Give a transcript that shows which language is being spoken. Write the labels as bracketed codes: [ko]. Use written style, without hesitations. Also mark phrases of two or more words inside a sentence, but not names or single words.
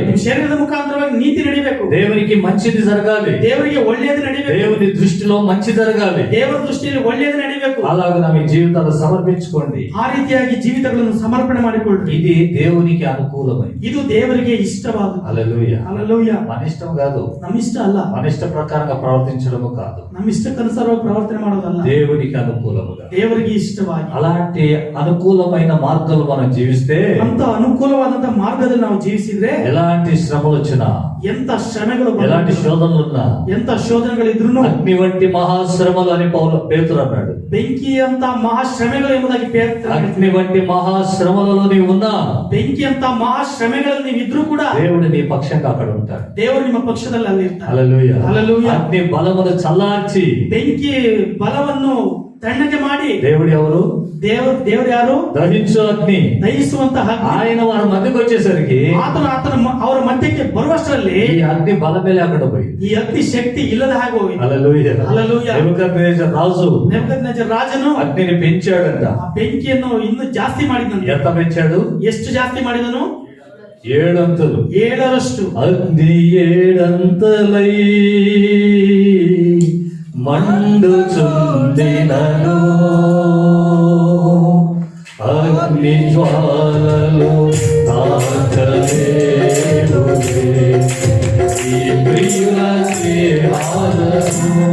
[kn] ನಿಮ್ಮ ಶರೀರದ ಮುಖಾಂತರವಾಗಿ ನೀತಿ ನಡಿಬೇಕು. [te] దేవునికి మంచిది జరగాలి, [kn] ದೇವರಿಗೆ ಒಳ್ಳೆಯದು ನಡಿಬೇಕು. [te] దేవుని దృష్టిలో మంచి జరగాలి. [kn] ದೇವರ ದೃಷ್ಟಿಯಲ್ಲಿ ಒಳ್ಳೆಯದು ನಡಿಬೇಕು. [te] అలాగే మీ జీవితాలు సమర్పించుకోండి. [kn] ಆ ರೀತಿಯಾಗಿ ಜೀವಿತಗಳನ್ನು ಸಮರ್ಪಣೆ ಮಾಡಿಕೊಳ್ಳ್ರಿ. [te] ఇది దేవునికి అనుకూలమైనది. [kn] ಇದು ದೇವರಿಗೆ ಇಷ್ಟವಾದದ್ದು. [te] హల్లెలూయా. హల్లెలూయా. మన ఇష్టం కాదు, [kn] ನಮ್ಮ ಇಷ್ಟ ಅಲ್ಲ, [te] మన ఇష్ట ప్రకారంగా ప్రవర్తించడము కాదు, [kn] ನಮ್ಮ ಇಷ್ಟಕ್ಕನುಸಾರವಾಗಿ ಪ್ರವರ್ತನೆ ಮಾಡೋದಲ್ಲ, [te] దేవునికి అనుకూలముగా. [kn] ದೇವರಿಗೆ ಇಷ್ಟವಾಗಿ. [te] అలాంటి అనుకూలమైన మార్గాలు మనం జీవిస్తే, [kn] ಅಂತ ಅನುಕೂಲವಾದಂತ ಮಾರ್ಗದಲ್ಲಿ ನಾವು ಜೀವಿಸಿದ್ರೆ, [te] ఎలాంటి శ్రమలు వచ్చినా, [kn] ಎಂತ ಶ್ರಮೆಗಳು [te] ఎలాంటి శోధనలు ఉన్నా, [kn] ಎಂತ ಶೋಧನೆಗಳಿದ್ರು [te] అగ్ని వంటి మహాశ్రమలు అని పేతురు అన్నాడు. [kn] ಬೆಂಕಿ ಅಂತ ಮಹಾಶ್ರಮೆಗಳು ಎಂಬುದಾಗಿ [te] అగ్ని వంటి మహాశ్రమలలో నీవు ఉన్నా, [kn] ಬೆಂಕಿ ಅಂತ ಮಹಾಶ್ರಮೆಗಳಲ್ಲಿ ನೀವು ಇದ್ರೂ ಕೂಡ [te] దేవుడు నీ పక్షంగా అక్కడ ఉంటాడు. [kn] ದೇವರು ನಿಮ್ಮ ಪಕ್ಷದಲ್ಲಿ ಅಲ್ಲಿ ಇರ್ತಾರೆ. [te] హల్లెలూయా. హల్లెలూయా. అగ్ని బలమును చల్లార్చి, [kn] ಬೆಂಕಿ ಬಲವನ್ನು ತಣ್ಣಗೆ ಮಾಡಿ, [te] దేవుడు ఎవరు? [kn] ದೇವರು ಯಾರು? [te] దహించు అగ్ని. [kn] ದಹಿಸುವಂತಹ [te] ఆయన వారి మధ్యకి వచ్చేసరికి [kn] ಅವರ ಮಧ್ಯಕ್ಕೆ ಬರುವಷ್ಟರಲ್ಲಿ [te] ఈ అగ్ని బలమే లేకుండా పోయింది. [kn] ಈ ಅಗ್ನಿ ಶಕ್ತಿ ಇಲ್ಲದ ಹಾಗೆ ಹೋಗಿದೆ. [te] హల్లెలూయా. హల్లెలూయా. నెబుకద్నెజర్ రాజు [kn] ನೆಬೂಕದ್ನೆಚ್ಚರ್ ರಾಜನು [te] అగ్నిని పెంచాడంట. [kn] ಆ ಬೆಂಕಿಯನ್ನು ಇನ್ನೂ ಜಾಸ್ತಿ ಮಾಡಿದನು. [te] ఎంత పెంచాడు? [kn] ಎಷ್ಟು ಜಾಸ್ತಿ ಮಾಡಿದನು? [te] 7 అంతలు. [kn] 7ರಷ್ಟು. [te] అగ్ని 7 అంతలై మండుచుండినను, అగ్ని జ్వాలలు తాకలేవులే ఈ ప్రియుల స్నేహాలను.